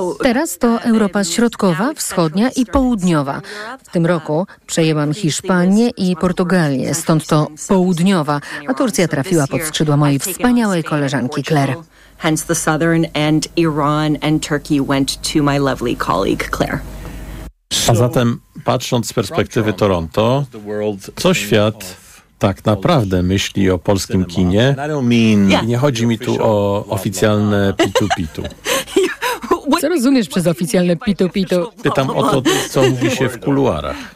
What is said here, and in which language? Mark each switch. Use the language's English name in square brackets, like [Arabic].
[Polish] Teraz to Europa Środkowa, Wschodnia i Południowa. W tym roku przejęłam Hiszpanię i Portugalię, stąd to Południowa, a Turcja trafiła pod skrzydła mojej wspaniałej koleżanki Claire. [English] Hence the Southern and Iran and Turkey went to my lovely colleague Claire. [Polish] A zatem, patrząc z perspektywy Toronto, co świat tak naprawdę myśli o polskim kinie? Nie chodzi mi tu o oficjalne pitu-pitu. Co rozumiesz przez oficjalne pitu-pitu? Pytam o to, co mówi się w kuluarach.